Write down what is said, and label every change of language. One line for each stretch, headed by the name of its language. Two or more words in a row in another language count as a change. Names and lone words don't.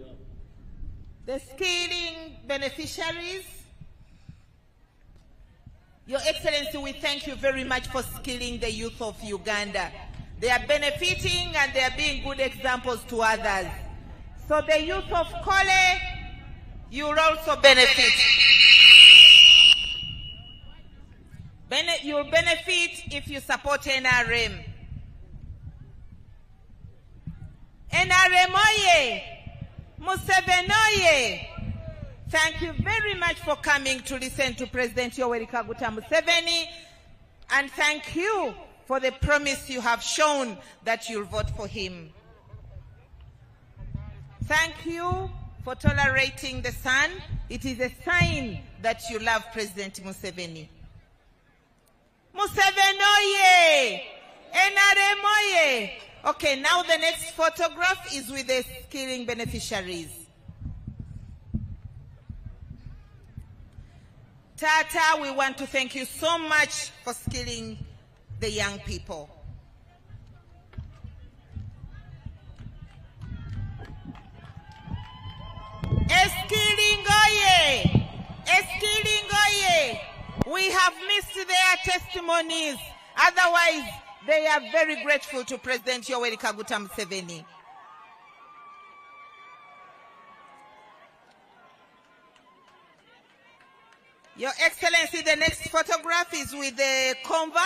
English: The skilling beneficiaries, Your Excellency, we thank you very much for skilling the youth of Uganda. They are benefiting and they are being good examples to others. So the youth of Kole, you'll also benefit. You'll benefit if you support NRM. NRM oye! Museveni oye! Thank you very much for coming to listen to President Yoweri Kaguta Museveni, and thank you for the promise you have shown that you'll vote for him. Thank you for tolerating the sun. It is a sign that you love President Museveni. Museveni oye! NRM oye! Okay, now the next photograph is with the skilling beneficiaries. Tata, we want to thank you so much for skilling the young people. Skilling oye! Skilling oye! We have missed their testimonies. Otherwise, they are very grateful to President Yoweri Kaguta Museveni. Your Excellency, the next photograph is with the converts.